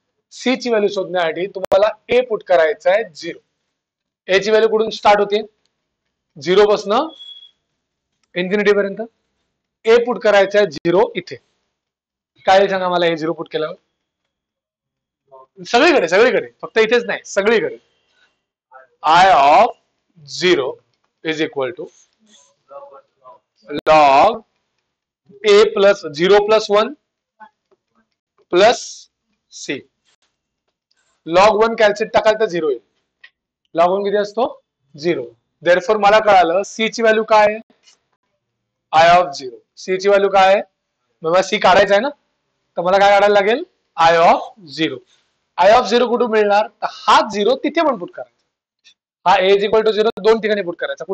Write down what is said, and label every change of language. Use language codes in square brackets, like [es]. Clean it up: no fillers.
[mr] C ची value शोधण्यासाठी तुम्हाला ए पुट करायचं आहे 0. ए ची व्हॅल्यू कुठून स्टार्ट होते? 0 पासून इन्फिनिटी पर्यंत. ए पुट करायचं आहे 0 इथे. काय सांगा मला हे 0 पुट केल्यावर? सगळीकडे सगळीकडे, फक्त इथेच नाही, सगळीकडे. [en] I of 0 is equal to log A plus 0 plus 1 plus C. [mr] Log 1 calculate टाकाल तर 0 येईल. लॉग 1 किती असतो? 0. देअरफॉर मला कळालं सी ची व्हॅल्यू काय आहे? I of 0. सी ची व्हॅल्यू काय आहे? मला सी काढायचं आहे ना, तर मला काय काढायला लागेल? I of 0. आय ऑफ 0 कुठून मिळणार? तर हा 0 तिथे पण पुट करायचा. हा ए इज इक्वल टू 0 दोन ठिकाणी पुट करायचा.